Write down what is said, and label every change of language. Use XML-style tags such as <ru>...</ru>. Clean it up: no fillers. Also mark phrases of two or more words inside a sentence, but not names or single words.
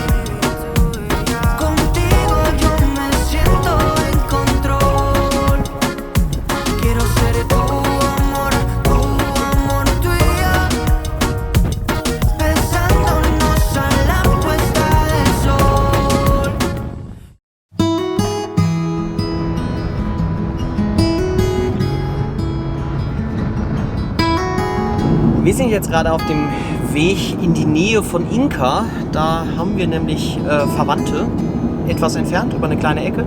<es>Contigo yo me siento en control. Quiero ser tu amor, tú y yo. Besándonos a la puesta del sol.</es> <de>Wir sind jetzt gerade auf dem Weg in die Nähe von Inca. Da haben wir nämlich Verwandte, etwas entfernt, über eine kleine Ecke.</de>